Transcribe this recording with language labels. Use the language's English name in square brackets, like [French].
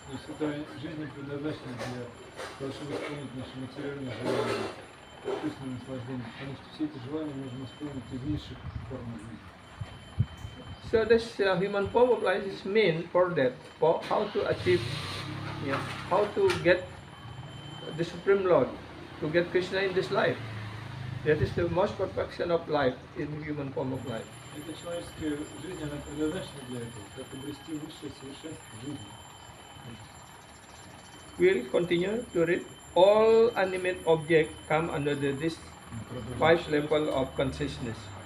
[Russian] То есть эта жизнь не предназначена для того, чтобы исполнить наши материальные желания, вкусные наслаждения, потому что все эти желания можно исполнить из низших форм жизни. [English] So this human form of life is meant for that, for how to achieve, how to get the Supreme Lord, to get Krishna in this life. That is the most perfection of life in human form of life. [Russian] Эта человеческая жизнь, она предназначена для этого, как обрести высшее совершенство жизни. [English] We'll continue to read. All animate objects come under this 5 level of consciousness.